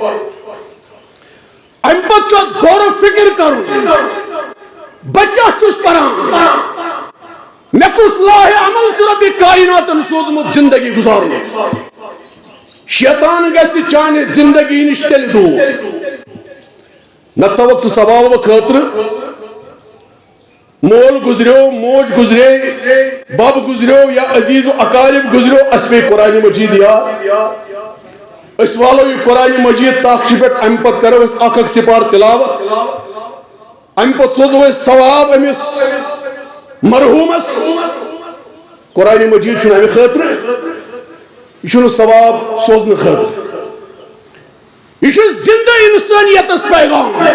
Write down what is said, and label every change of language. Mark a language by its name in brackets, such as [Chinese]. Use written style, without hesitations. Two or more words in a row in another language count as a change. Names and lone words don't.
[Kashmiri] اَمہِ پتہٕ چھُ اَتھ غور و فکر کرُن بہٕ کیٛاہ چھُس پران مےٚ کُس لاہہِ عمل چھُ رۄبہِ کائناتن سوٗزمُت زندگی گُزارنُک شیطان گژھِ چانہِ زندگی نِش تیٚلہِ دوٗر نتہٕ تھاوکھ ژٕ ثوابہٕ خٲطرٕ مول گزریو موج گزرے بب گزریو یا عزیز و اقارب گزریو اس پہ قرآن مجید یاد اس والو یہ قرآن مجید تاخچہِ پٮ۪ٹھ امہِ پتہٕ کرو أسۍ اکھ اکھ سپار تلاوت امہِ پتہٕ سوزو أسۍ ثواب أمِس مرحوٗمس قرآن مجید چھُنہٕ امہِ خٲطرٕ یہ چھُنہٕ ثواب سوزنہٕ خٲطرٕ یہ چھُ زندٕ انسانیتس پیغام